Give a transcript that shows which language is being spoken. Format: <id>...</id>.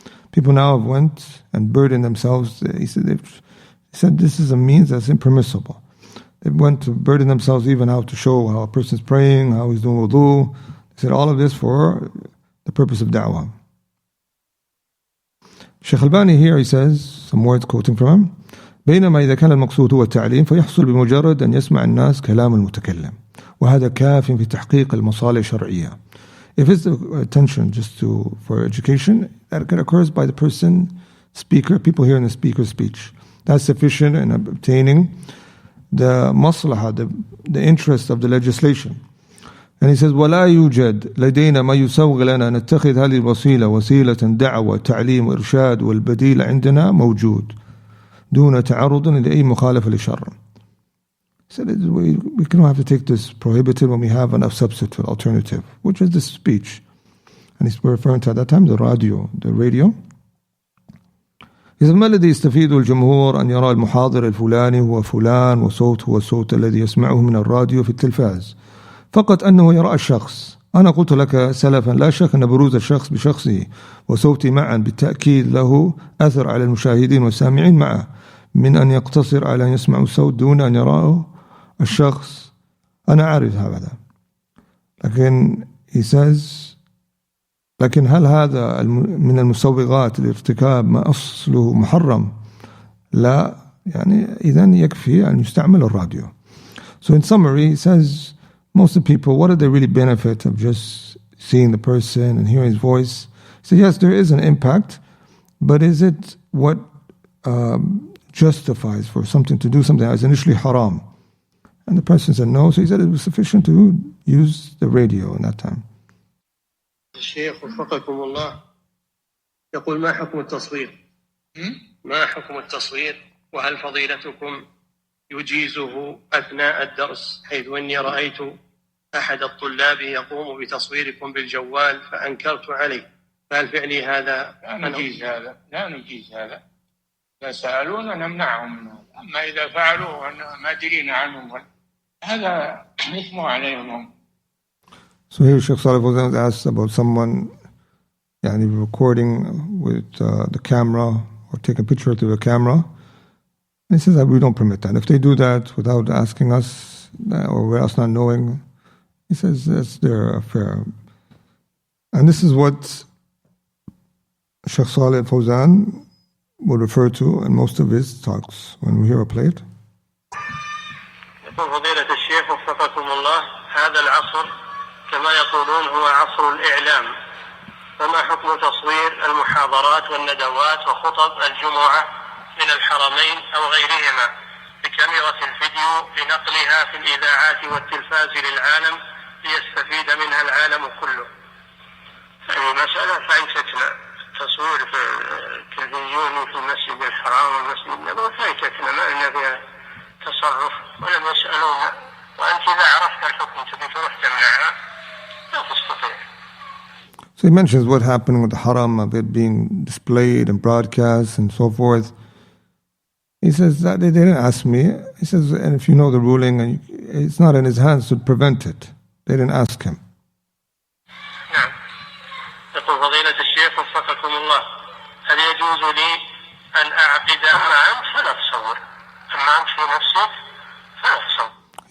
<en>People now have went and burdened themselves. He said this is a means that's impermissible. They went to burden themselves even how to show how a person's praying, how he's doing wudu. They said all of this for the purpose of da'wah. Sheikh Albani here, he says, some words quoting from him,</en> <ar>بينما إذا كان المقصود هو التعليم فيحصل بمجرد أن يسمع الناس كلام المتكلم وهذا كاف في تحقيق المصالح الشرعية.</ar> <en>If it's attention just for education, that occurs by the person, speaker, people hearing the speaker's speech. That's sufficient in obtaining the maslaha, the interest of the legislation. And he says,</en> <ar>ولا يوجد لدينا ما يسوغ لنا نتخذ هذه الوسيلة وسيلة دعوة تعليم وإرشاد والبديل عندنا موجود دون تعرض لأي مخالفة للشرع.</ar> <en>He said, we don't have to take this prohibited when we have enough substitute alternative, which is the speech. And he's referring to at that time the radio. He says,</en> <ar>ما الذي يستفيد الجمهور أن يرى المحاضر الفلاني هو فلان وصوت هو الصوت الذي يسمعه من الراديو في التلفاز فقط أنه يرى الشخص. أنا قلت لك سلفا لا شك أن بروز الشخص بشخصه وصوتي معا بالتأكيد له أثر على المشاهدين والسامعين معه من أن يقتصر على أن يسمعوا الصوت دون أن يراه الشخص. أنا أعرف هذا. لكن</ar> <en>he says</en> <ar>لكن هل هذا من المسوغات لارتكاب ما أصله محرم؟ لا. إذن يكفي أن يستعمل الراديو.</ar> <en>So in summary, he says most of the people, what do they really benefit of just seeing the person and hearing his voice? So yes, there is an impact, but is it what justifies for something to do something that was initially haram. And the person said no, so he said it was sufficient to use the radio in that time.</en> <ar>الشيخ وفقكم الله يقول ما حكم التصوير؟ ما حكم التصوير؟ وهل فضيلتكم يجيزه أثناء الدرس؟ حيث إني رأيت أحد الطلاب يقوم بتصويركم بالجوال فأنكرت عليه، فهل فعلي هذا؟ لا نجيز هذا. إذا سألونا نمنعهم من هذا، أما إذا فعلوا ما درينا عنهم هذا إثم عليهم.</ar> <en>So here Sheikh Salih Fawzan asks about someone recording with the camera or taking a picture through the camera. And he says that we don't permit that. If they do that without asking us or us not knowing, he says that's their affair. And this is what Sheikh Salih Fawzan would refer to in most of his talks. When we hear a plate.</en> <ar>يقول فضيلة الشيخ وفقكم الله هذا العصر كما يقولون هو عصر الإعلام، فما حكم تصوير المحاضرات والندوات وخطب الجمعة من الحرمين أو غيرهما بكاميرا الفيديو لنقلها في الإذاعات والتلفاز للعالم ليستفيد منها العالم كله؟ هذه مسألة فايتتنا، تصوير في التلفزيون في المسجد الحرام والمسجد النبوي فايتتنا، ما لنا فيها تصرف ولم يسألونا، وأنت إذا عرفت الحكم تبي تروح تمنعها لا تستطيع.</ar> <en>So he mentions what happened with the haram of it being displayed and broadcast and so forth. He says that they didn't ask me. He says, and if you know the ruling, and it's not in his hands to prevent it. They didn't ask him.</en> <ar>نعم. يقول فضيلة الشيخ وفقكم الله هل يجوز لي أن أعقد أما أنت فلا تصور، أما أنت في نفسك فلا تصور.</ar>